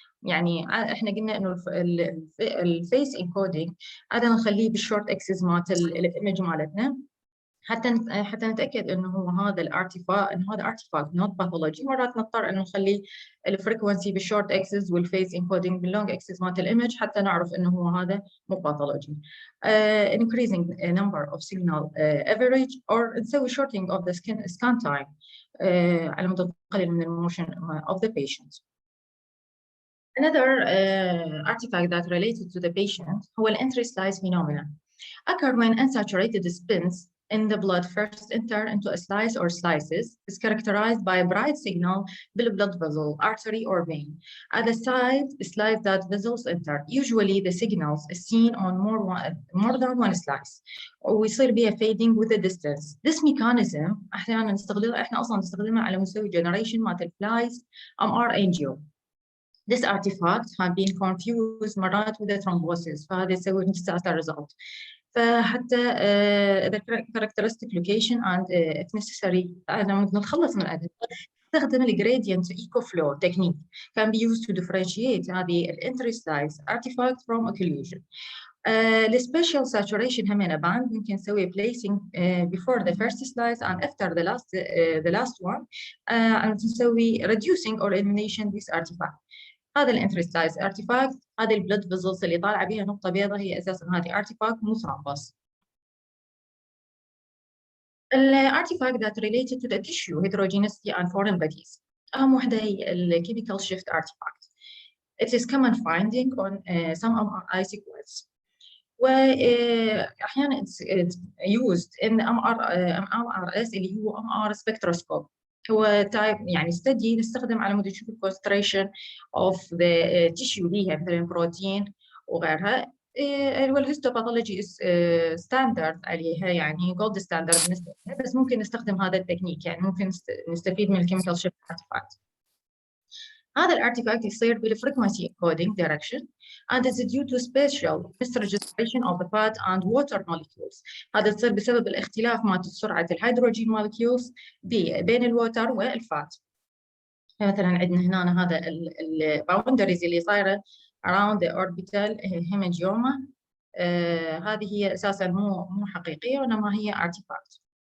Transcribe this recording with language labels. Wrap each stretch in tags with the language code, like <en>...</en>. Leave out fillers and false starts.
<ar>يعني احنا قلنا انه الفيس انكودينج عاده نخليه بالشورت اكسس مالت الايمج مالتنا حتى نتاكد انه هو هذا الارتيفاكت انه هذا ارتيفاكت نوت باثولوجي. مرات نضطر انه نخلي الفريكونسي بالشورت اكسس والفيس انكودينج باللونج اكسس مالت الايمج حتى نعرف انه هو هذا مو باثولوجي.</ar> <en>increasing number of signal average or نسوي shortening of the scan time</en> <ar>على مود نقلل من الموشن</ar> <en>of the patient. Another artifact that related to the patient</en> <ar>هو</ar> <en>entry slice phenomena. Occur when unsaturated spins in the blood first enter into a slice or slices is characterized by a bright signal blood vessel, artery or vein. At the side slice that vessels enter, usually the signals is seen on more than one slice.</en> <ar>ويصير بها</ar> <en>fading with the distance.</en> <ar>This mechanism احيانا نستخدمها احنا اصلا نستخدمها على مستوى generation مالت الفلايز MR angio.</ar> <en>This artifact have been confused مرات with the thrombosis،</en> <ar>فهذا يسوي</ar> <en>disaster result. فحتى the characteristic location and if necessary</en> <ar>لما نتخلص من هذا نستخدم</ar> <en>gradient eco flow technique can be used to differentiate هذه entry slice artifact from occlusion. الspatial saturation همينة band</en> <ar>ممكن نسوي</ar> <en>placing before the first slice and after the last one and نسوي reducing or elimination this artifact.</en> <ar>هذا الانتري سلايس ارتيفاكت، هذه البلد فيزلز اللي طالعه بها نقطه بيضاء هي اساسا هذه ارتيفاكت مو ثرومبس.</ar> <en>الارتيفاكت that related to the tissue heterogeneity and foreign bodies.</en> <ar>اهم وحده هي الكيميكال شيفت ارتيفاكت.</ar> <en>It is common finding on some MRI sequence. واحيانا it's used in MRS</en> <ar>اللي هو</ar> <en>MR spectroscope.</en> <ar>هو تايب يعني study نستخدم على مود نشوف</ar> <en>concentration of the tissue</en> <ar>ليها مثلا بروتين وغيرها. والهيستوباثولوجي ستاندرد عليها يعني جولد ستاندرد بالنسبه لها، بس ممكن نستخدم هذا التكنيك يعني ممكن نستفيد من الكيميكال شيفت ارتيفاكت. هذا الارتيفاكت يصير بالفريكونسي</ar> <en>encoding direction and is due to spatial misregistration of the fat and water molecules.</en> <ar>هذا يصير بسبب الاختلاف مع سرعة الهيدروجين molecules بين الووتر والفات. مثلا عندنا هنا هذا الباوندريز اللي صايرة</ar> <en>around the orbital hemangioma</en> <ar>هذه هي أساساً مو حقيقية وإنما هي artifact.</ar>